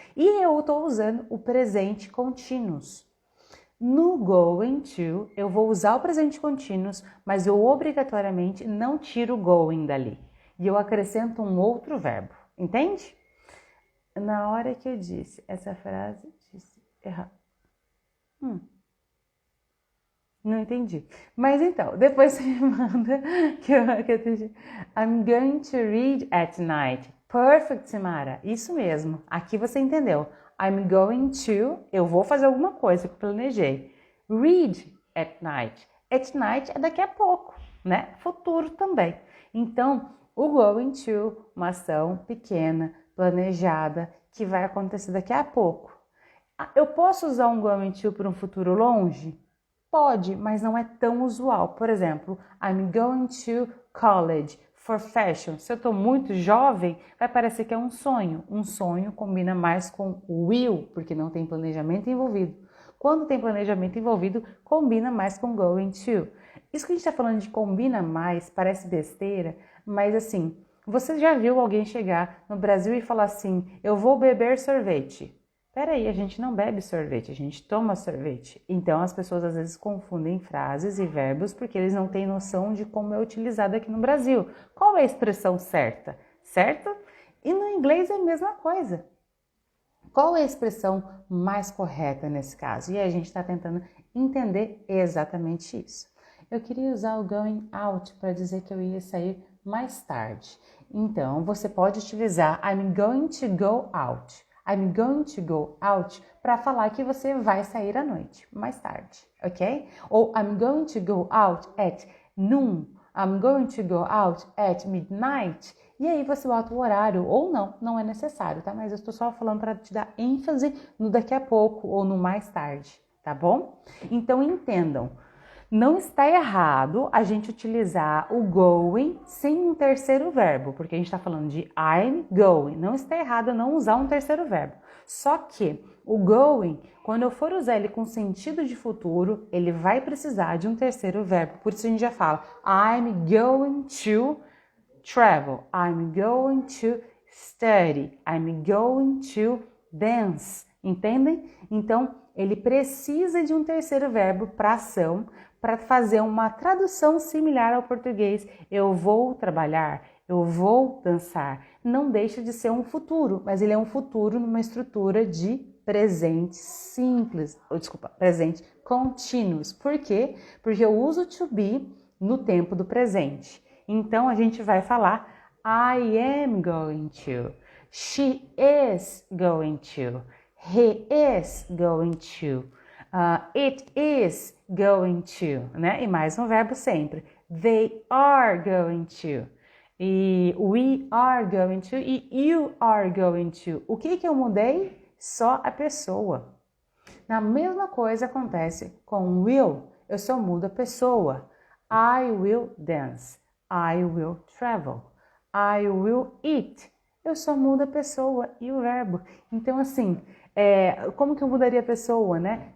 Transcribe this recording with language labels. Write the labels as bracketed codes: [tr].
[pt] E eu estou usando o presente continuous. No going to, eu vou usar o presente continuous, mas eu obrigatoriamente não tiro o going dali. E eu acrescento um outro verbo, entende? Na hora que eu disse essa frase, disse errado. Não entendi. Mas então, depois você me manda que eu entendi. [en] I'm going to read at night. [pt] Perfect, Simara. Isso mesmo. Aqui você entendeu. I'm going to, eu vou fazer alguma coisa que eu planejei. [en] Read at night. At night [pt] é daqui a pouco, né? Futuro também. Então, o going to, uma ação pequena, planejada, que vai acontecer daqui a pouco. Eu posso usar um going to para um futuro longe? Pode, mas não é tão usual. [en] Por exemplo, I'm going to college for fashion. [pt] Se eu estou muito jovem, vai parecer que é um sonho. Um sonho combina mais com will, porque não tem planejamento envolvido. Quando tem planejamento envolvido, combina mais com going to. Isso que a gente está falando de combina mais, parece besteira, mas assim, você já viu alguém chegar no Brasil e falar assim, eu vou beber sorvete? Peraí, a gente não bebe sorvete, a gente toma sorvete. Então as pessoas às vezes confundem frases e verbos porque eles não têm noção de como é utilizado aqui no Brasil. Qual é a expressão certa? Certo? E no inglês é a mesma coisa. Qual é a expressão mais correta nesse caso? E a gente está tentando entender exatamente isso. Eu queria usar o going out para dizer que eu ia sair mais tarde. [en] Então, você pode utilizar I'm going to go out. I'm going to go out [pt] para falar que você vai sair à noite, mais tarde, ok? [en] Ou I'm going to go out at noon. I'm going to go out at midnight. [pt] E aí você bota o horário, ou não, não é necessário, tá? Mas eu estou só falando para te dar ênfase no daqui a pouco ou no mais tarde, tá bom? Então entendam. Não está errado a gente utilizar o going sem um terceiro verbo, porque a gente está falando de I'm going. Não está errado eu não usar um terceiro verbo. Só que o going, quando eu for usar ele com sentido de futuro, ele vai precisar de um terceiro verbo. Por isso a gente já fala [en] I'm going to travel. I'm going to study. I'm going to dance. [pt] Entendem? Então, ele precisa de um terceiro verbo para ação, para fazer uma tradução similar ao português. Eu vou trabalhar, eu vou dançar. Não deixa de ser um futuro, mas ele é um futuro numa estrutura de presente simples, presente continuous. Por quê? Porque eu uso to be no tempo do presente. Então, a gente vai falar [en] I am going to, she is going to, he is going to, it is going to, né? [pt] E mais um verbo sempre. [en] They are going to. E we are going to e you are going to. [pt] O que eu mudei? Só a pessoa. Na mesma coisa acontece com will. Eu só mudo a pessoa. [en] I will dance. I will travel. I will eat. [pt] Eu só mudo a pessoa e o verbo. Então, assim, como que eu mudaria a pessoa, né?